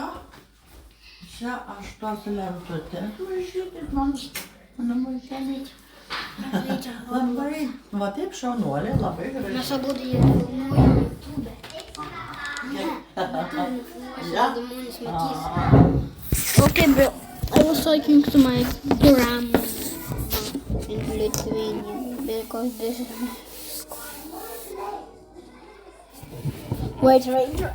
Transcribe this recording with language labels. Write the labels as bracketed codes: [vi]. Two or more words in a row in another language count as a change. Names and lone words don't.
[lt] Čia aš tos lentutės važiuokit man. Mano vaikeliai. Labai. Va taip šaunuolė, labai gražiai. Mes abu filmuojam YouTube. Žmonės matys. [en] Okay, bro. I was talking to my grandma in Lithuania because this is my school. Wait, right here.